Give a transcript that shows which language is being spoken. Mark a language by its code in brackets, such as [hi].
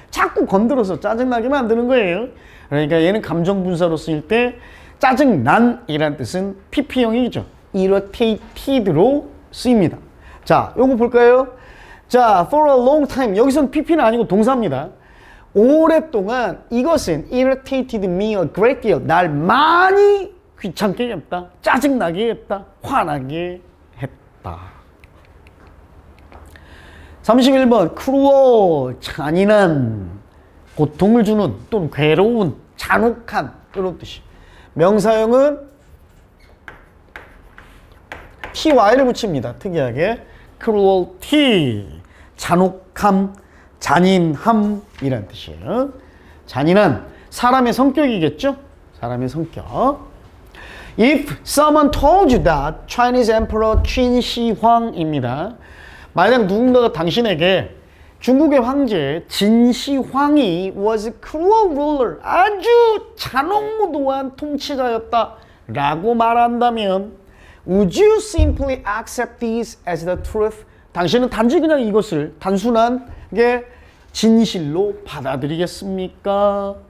[ko] 자꾸 건드려서 짜증 나게 만드는 거예요. 그러니까 얘는 감정 분사로 쓰일 때 짜증 난이란 뜻은 pp형이죠. irritated로 쓰입니다. 자, 요거 볼까요? 자, [en] for a long time. [ko] 여기서는 pp는 아니고 동사입니다. 오랫동안 이것은 [en] irritated me a great deal. [ko] 날 많이 귀찮게 했다. 짜증나게 했다. 화나게 했다. 31번 cruel, 잔인한, 고통을 주는 또는 괴로운, 잔혹한 이런 뜻이. 명사형은 ty를 붙입니다. 특이하게 cruelty, 잔혹함, 잔인함이란 뜻이에요. 잔인한, 사람의 성격이겠죠? 사람의 성격. [en] If someone told you that Chinese Emperor Qin Shi Huang [ko] 입니다. 만약 누군가가 당신에게 중국의 황제 진시황이 [en] was a cruel ruler, [ko] 아주 잔혹무도한 통치자였다 라고 말한다면 [en] would you simply accept this as the truth? [ko] 당신은 단지 그냥 이것을 단순하게 진실로 받아들이겠습니까?